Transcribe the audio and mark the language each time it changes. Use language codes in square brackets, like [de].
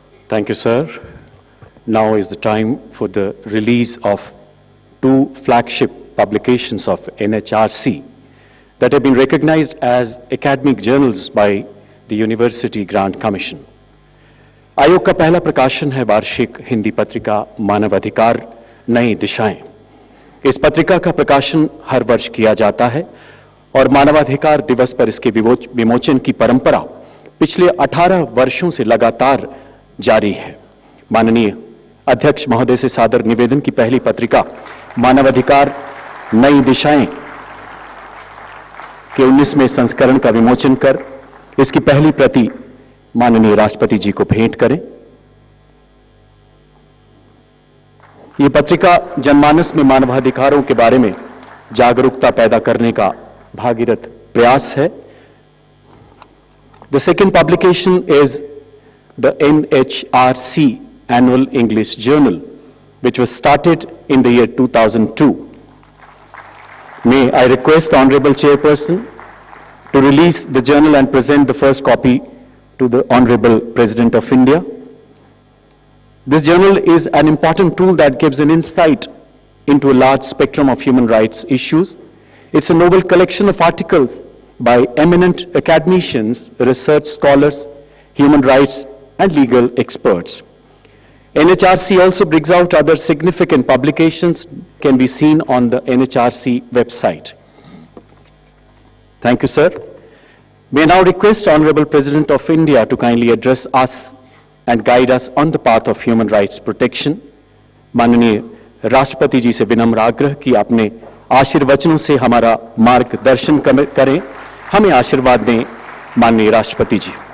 [en] Thank you, sir. Now is the time for the release of two flagship publications of NHRC that have been recognized as academic journals by the University Grant Commission. [hi] आयोग का पहला प्रकाशन है वार्षिक हिंदी पत्रिका मानवाधिकार नई दिशाएं। इस पत्रिका का प्रकाशन हर वर्ष किया जाता है और मानवाधिकार दिवस पर इसके विमोचन की परंपरा पिछले 18 वर्षों से लगातार जारी है। माननीय अध्यक्ष महोदय से सादर निवेदन की पहली पत्रिका मानवाधिकार नई दिशाएं के 19वें संस्करण का विमोचन कर इसकी पहली प्रति माननीय राष्ट्रपति जी को भेंट करें। ये पत्रिका जनमानस में मानवाधिकारों के बारे में जागरूकता पैदा करने का भागीरथ प्रयास है। [en] The second publication is the NHRC Annual English Journal, which was started in the year 2002. May I request the Honorable Chairperson to release the journal and present the first copy to the Honorable President of India. This journal is an important tool that gives an insight into a large spectrum of human rights issues. It's a noble collection of articles by eminent academicians, research scholars, human rights, and legal experts. NHRC also brings out other significant publications can be seen on the NHRC website. Thank you, sir. May I now request Honorable President of India to kindly address us and guide us on the path of human rights protection. [hi] माननीय राष्ट्रपति जी से विनम्र आग्रह कि अपने आशीर्वचनों से हमारा मार्गदर्शन करें, हमें आशीर्वाद दें, माननीय राष्ट्रपति जी।